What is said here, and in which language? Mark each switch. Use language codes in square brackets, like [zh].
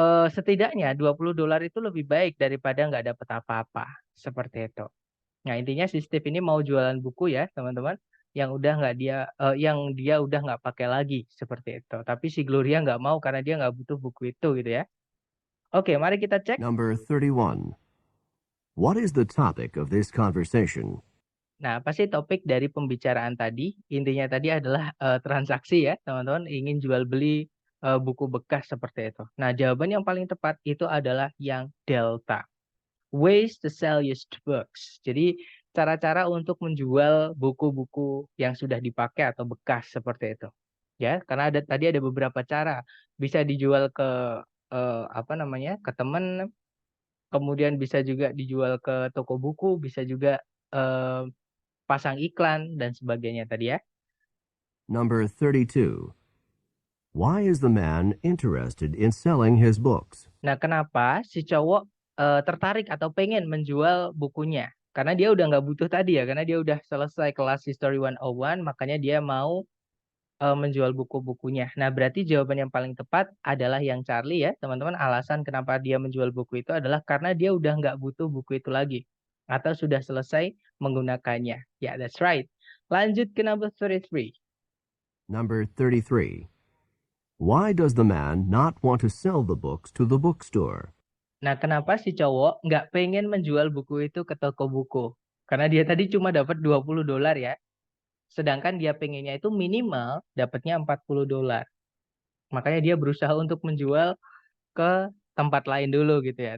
[id] Setidaknya $20 itu lebih baik daripada nggak dapat apa-apa, seperti itu. Nah intinya si Steve ini mau jualan buku ya teman-teman, yang dia udah nggak pakai lagi seperti itu. Tapi si Gloria nggak mau karena dia nggak butuh buku itu gitu ya. Oke, mari kita cek. [en] Number 31. What is the topic of this conversation? [id] Nah, apa sih topik dari pembicaraan tadi? Intinya tadi adalah transaksi ya, teman-teman, ingin jual beli buku bekas seperti itu. Nah, jawaban yang paling tepat itu adalah yang delta. [en] Ways to sell used books. [id] Jadi, cara-cara untuk menjual buku-buku yang sudah dipakai atau bekas seperti itu. Ya, karena tadi ada beberapa cara. Bisa dijual ke ke teman, kemudian bisa juga dijual ke toko buku, bisa juga pasang iklan dan sebagainya tadi ya. [en] Number 32. Why is the man interested in selling his books? [id] Nah, kenapa si cowok tertarik atau pengen menjual bukunya? Karena dia udah nggak butuh tadi ya, karena dia udah selesai kelas History 101, makanya dia mau menjual buku-bukunya. Nah, berarti jawaban yang paling tepat adalah yang Charlie ya, teman-teman. Alasan kenapa dia menjual buku itu adalah karena dia udah nggak butuh buku itu lagi. Atau sudah selesai menggunakannya. Ya, [en] that's right. [id] Lanjut ke number 33. [en] Number 33. Why does the man not want to sell the books to the bookstore? [id] Nah, kenapa si cowok nggak pengen menjual buku itu ke toko buku? Karena dia tadi cuma dapat $20 ya. Sedangkan dia pengennya itu minimal dapatnya $40. Makanya dia berusaha untuk menjual ke tempat lain dulu gitu ya.